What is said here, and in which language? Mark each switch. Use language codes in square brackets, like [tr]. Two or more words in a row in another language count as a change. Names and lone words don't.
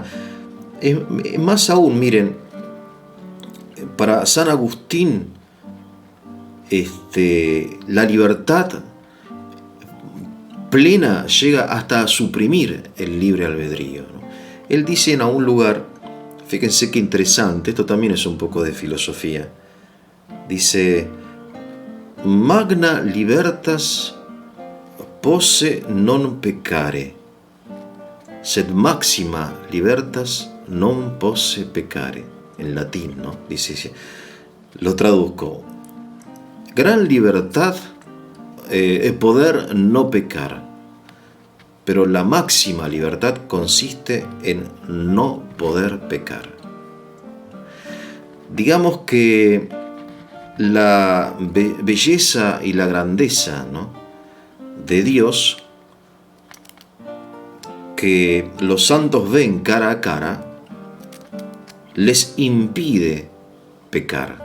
[es] Más aún, miren, para San Agustín, la libertad plena llega hasta a suprimir el libre albedrío, ¿no? Él dice en algún lugar, fíjense qué interesante, esto también es un poco de filosofía, dice: [la] magna libertas posse non peccare, sed maxima libertas non posse peccare. [es] En latín, ¿no? Dice, lo traduzco: gran libertad es poder no pecar, pero la máxima libertad consiste en no poder pecar. Digamos que la belleza y la grandeza, ¿no?, de Dios, que los santos ven cara a cara, les impide pecar.